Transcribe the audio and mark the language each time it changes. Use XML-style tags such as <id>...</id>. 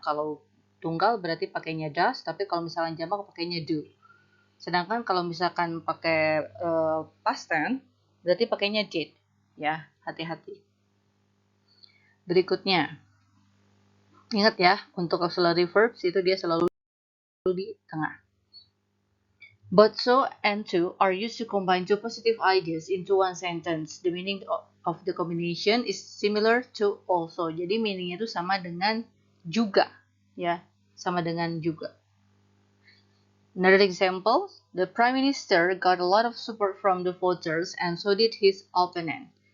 <id>Kalau tunggal berarti pakainya does, tapi kalau misalkan jamak pakainya do. Sedangkan kalau misalkan pakai past tense, berarti pakainya did. Ya, hati-hati. Berikutnya, ingat ya, untuk auxiliary verbs itu dia selalu di tengah.</id> <en>Both so and to are used to combine two positive ideas into one sentence. The meaning of the combination is similar to also.</en> <id>Jadi meaningnya itu sama dengan juga, ya, sama dengan juga.</id> <en>Another example, the Prime Minister got a lot of support from the voters and so did his opponent.</en>